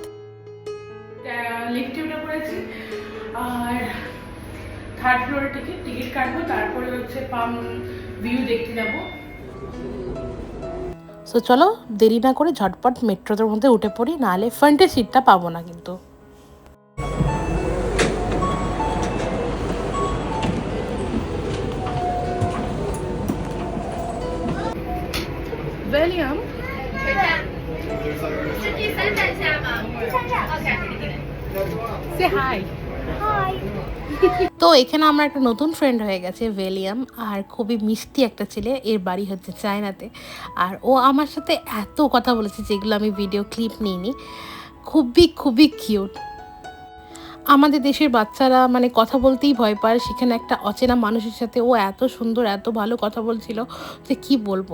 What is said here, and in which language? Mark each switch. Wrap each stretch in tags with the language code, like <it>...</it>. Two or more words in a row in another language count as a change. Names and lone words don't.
<bn>লিফটে উঠে পড়েছি আর থার্ড ফ্লোরে টিকিট কাটবো, তারপরে হচ্ছে পাম ভিউ দেখতে যাবো। সো চলো দেরি না করে ঝটপট মেট্রোদের মধ্যে উঠে পড়ি, নাহলে ফ্রন্টের সিটটা পাবো না কিন্তু।</bn> <zh>William, 是第三站下吗？第三站。</zh> <en>OK。Say hi. Hi.</en> <bn>তো এখানে আমার একটা নতুন ফ্রেন্ড হয়ে গেছে ভেলিয়াম, আর খুবই মিষ্টি একটা ছেলে। এর বাড়ি হচ্ছে চায়নাতে। আর ও আমার সাথে এত কথা বলেছে যেগুলো আমি ভিডিও ক্লিপ নিইনি। খুবই খুবই কিউট। আমাদের দেশের বাচ্চারা মানে কথা বলতেই ভয় পায়, সেখানে একটা অচেনা মানুষের সাথে ও এত সুন্দর এত ভালো কথা বলছিল যে কি বলবো।</bn>